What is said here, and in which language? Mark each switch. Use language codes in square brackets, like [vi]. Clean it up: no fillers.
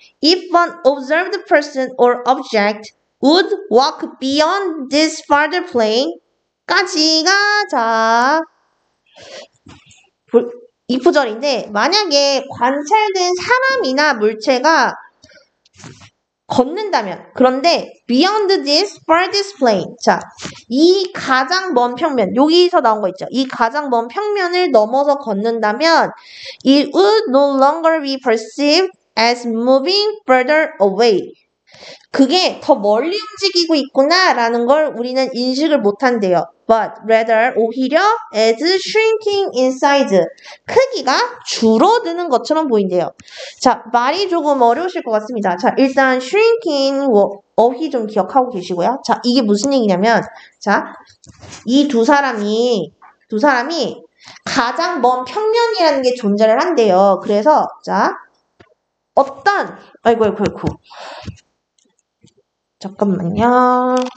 [en] If an observed person or object would walk beyond this farther plane [ko] 까지가 자 이 구절인데 만약에 관찰된 사람이나 물체가 걷는다면 그런데 [en] beyond this farthest plane [ko] 자, 이 가장 먼 평면 여기서 나온 거 있죠. 이 가장 먼 평면을 넘어서 걷는다면 [en] it would no longer be perceived as moving further away [ko] 그게 더 멀리 움직이고 있구나라는 걸 우리는 인식을 못한대요. [en] But rather [ko] 오히려 [en] as shrinking in size [ko] 크기가 줄어드는 것처럼 보인대요. 자, 말이 조금 어려우실 것 같습니다. 자, 일단 shrinking 어휘 좀 기억하고 계시고요. 자, 이게 무슨 얘기냐면 자, 이 두 사람이 가장 먼 평면이라는 게 존재를 한대요. 그래서 자, 어떤 아이고 잠깐만요.